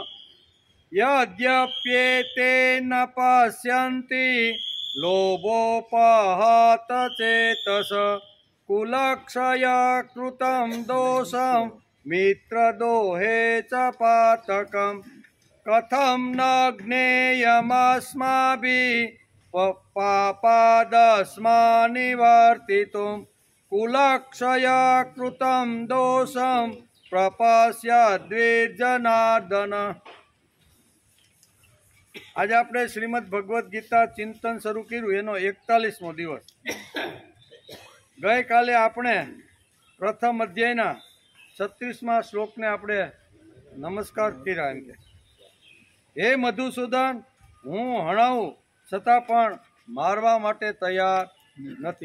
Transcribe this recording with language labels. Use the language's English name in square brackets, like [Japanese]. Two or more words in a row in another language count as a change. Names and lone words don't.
[Sanskrit] यद्यप्येते न पश्यन्ति लोभोपहत चेतस कुलक्षय कृतं दोषं मित्रदोहे च पातकं कथं न ज्ञेयमस्माभिः पापादस्मान्निवर्तितुं कुलक्षय कृतं दोषं प्रपश्यद्विजनार्दन। [Gujarati] आज આપણે શ્રીમદ ભગવદ્ ગીતા ચિંતન શરૂ કર્યું એનો 41મો દિવસ। ગઈકાલે આપણે પ્રથમ અધ્યાયના 36મા શ્લોકને આપણે નમસ્કાર કર્યા એમ કે હે મધુસૂદન હું હણાવું છતાં પણ મારવા માટે તૈયાર નથી।